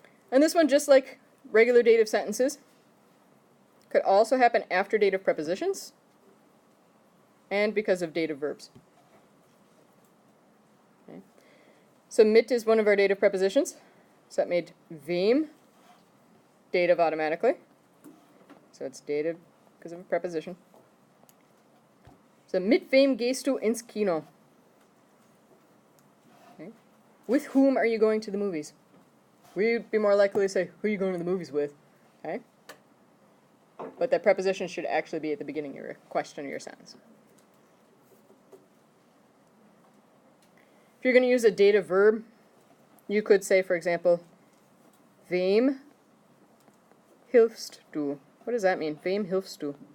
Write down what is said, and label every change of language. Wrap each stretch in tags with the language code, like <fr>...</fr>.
<en>And this one, just like regular dative sentences, could also happen after dative prepositions and because of dative verbs. Okay. So mit is one of our dative prepositions. So that made wem dative automatically. So it's dative because of a preposition.</en> <de>So mit wem gehst du ins Kino?</de> <en>Okay. With whom are you going to the movies? We'd be more likely to say, who are you going to the movies with? Okay. But that preposition should actually be at the beginning of your question or your sentence. If you're going to use a dative verb, you could say, for example,</en> <de>wem hilfst du?</de> <en>What does that mean?</en> <de>Wem hilfst du?</de>